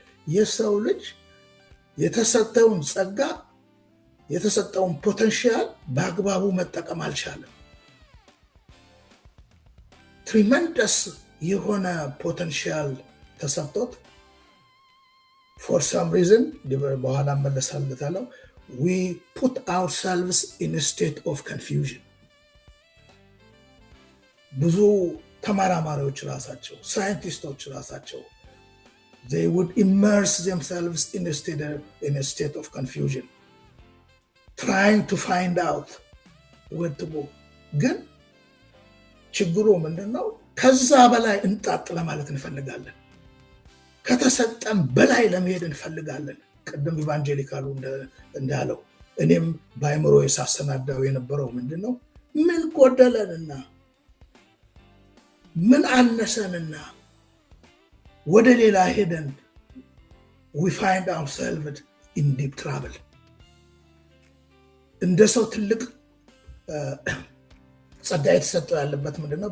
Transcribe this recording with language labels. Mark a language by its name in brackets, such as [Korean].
[Amharic] የሰው ልጅ የተሰጠውን ጸጋ የተሰጠውን ፖቴንሻል በአግባቡ መጠቀም አልቻለም። ትሪመንደስ የሆነ ፖቴንሻል ተሰጥቶት [English] for some reason [Amharic] በኋላ መለሳለታለው [English] we put ourselves in a state of confusion. [Amharic] ብዙ ተመራማሪዎች ራሳቸው ሳይንቲስቶች ራሳቸው [English] they would immerse themselves in a state of confusion, trying to find out where to go. [Amharic] ግን ችግሩ ምንድነው? ከዛ በላይ እንጣጥ ለማለት እንፈልጋለን። ከተሰጠን በላይ ለመሄድ እንፈልጋለን። ቅድም ኢቫንጀሊካሉ እንዳለው እኔም በአይምሮ ሳሰናዳው የነበረው ምንድነው? ምን ጎደለንና ምን አነሰንና ወደ ሌላ ሄደን [English] we find ourselves in deep trouble። [Amharic] እንደ ሰው ትልቅ ጸጋ የተሰጠው ያለበት ምንድነው?